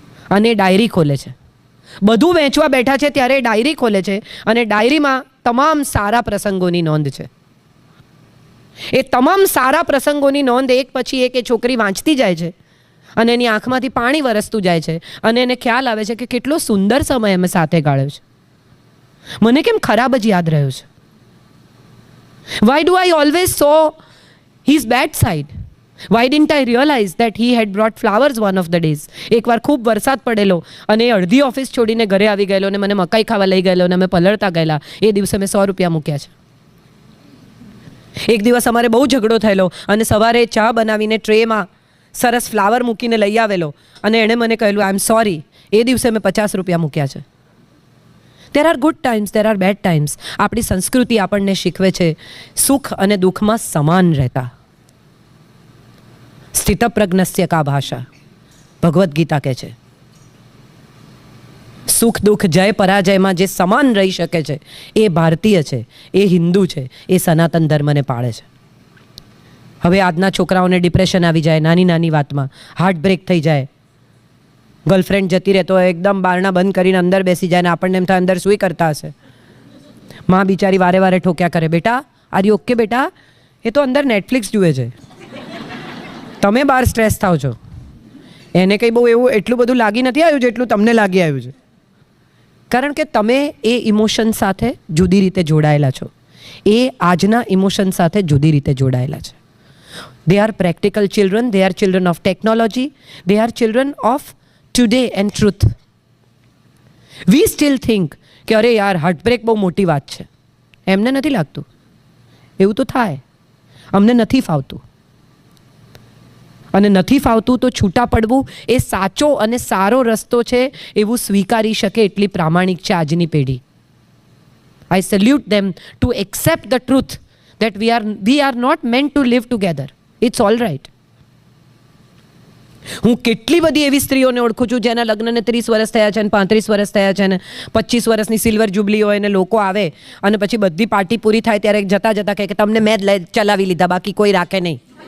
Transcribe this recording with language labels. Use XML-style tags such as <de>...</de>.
<gu>અને ડાયરી ખોલે છે, બધું વેચવા બેઠા છે ત્યારે ડાયરી ખોલે છે અને ડાયરીમાં તમામ સારા પ્રસંગોની નોંધ છે. એ તમામ સારા પ્રસંગોની નોંધ એક પછી એક એ છોકરી વાંચતી જાય છે અને એની આંખમાંથી પાણી વરસતું જાય છે અને એને ખ્યાલ આવે છે કે કેટલો સુંદર સમય અમે સાથે ગાળ્યો છે. મને કેમ ખરાબ જ યાદ રહ્યો છે?</gu> <en>Why do I always saw his bad side? Why didn't I realize that he had brought flowers one of the days?</en> <gu>એકવાર ખૂબ વરસાદ પડેલો અને એ અડધી ઓફિસ છોડીને ઘરે આવી ગયેલો અને મને મકાઈ ખાવા લઈ ગયેલો અને અમે પલળતા ગયેલા. એ દિવસે મેં ₹100 મૂક્યા છે. એક દિવસ અમારે બહુ ઝઘડો થયેલો અને સવારે ચા બનાવીને ટ્રેમાં સરસ ફ્લાવર મૂકીને લઈ આવેલો અને એણે મને કહેલું</gu> <en>I am sorry.</en> <gu>એ દિવસે મેં ₹50 મૂક્યા છે.</gu> <en>There are good times, there are bad times.</en> <gu>આપણી સંસ્કૃતિ આપણને શીખવે છે સુખ અને દુઃખમાં સમાન રહેતા.</gu> <sa>સ્થિતપ્રજ્ઞસ્ય કા ભાષા,</sa> <gu>ભગવદ્ ગીતા કહે છે. સુખ દુઃખ જય પરાજયમાં જે સમાન રહી શકે છે એ ભારતીય છે, એ હિન્દુ છે, એ સનાતન ધર્મને પાળે છે. હવે આજના છોકરાઓને ડિપ્રેશન આવી જાય નાની નાની વાતમાં, હાર્ટ બ્રેક થઈ જાય, ગર્લફ્રેન્ડ જતી રહે તો એકદમ બારણા બંધ કરીને અંદર બેસી જાય ને આપણને એમ થાય અંદર સૂઈ કરતા હશે. માં બિચારી વારે વારે ઠોક્યા કરે, બેટા</gu> <en>are you okay</en> <gu>બેટા, એ તો અંદર નેટફ્લિક્સ જુએ છે, તમે બહાર સ્ટ્રેસ થાવ છો. એને કંઈ બહુ એવું એટલું બધું લાગી નથી આવ્યું જેટલું તમને લાગી આવ્યું છે, કારણ કે તમે એ ઇમોશન સાથે જુદી રીતે જોડાયેલા છો, એ આજના ઇમોશન સાથે જુદી રીતે જોડાયેલા છે.</gu> <en>They are practical children, they are children of technology, they are children of today and truth. We still think</en> <gu>કે અરે યાર હાર્ટબ્રેક બહુ મોટી વાત છે. એમને નથી લાગતું એવું તો થાય, અમને નથી ફાવતું. અને નથી ફાવતું તો છૂટા પડવું એ સાચો અને સારો રસ્તો છે એવું સ્વીકારી શકે એટલી પ્રામાણિક છે આજની પેઢી.</gu> <en>I salute them to accept the truth that we are not meant to live together. It's all right.</en> <gu>હું કેટલી બધી એવી સ્ત્રીઓને ઓળખું છું જેના લગ્નને 30 વર્ષ થયા છે ને 35 વર્ષ થયા છે ને 25 વર્ષની સિલ્વર જુબલી હોય ને લોકો આવે અને પછી બધી પાર્ટી પૂરી થાય ત્યારે જતા જતા કહે કે તમને મેં જ ચલાવી લીધા, બાકી કોઈ રાખે નહીં.</gu>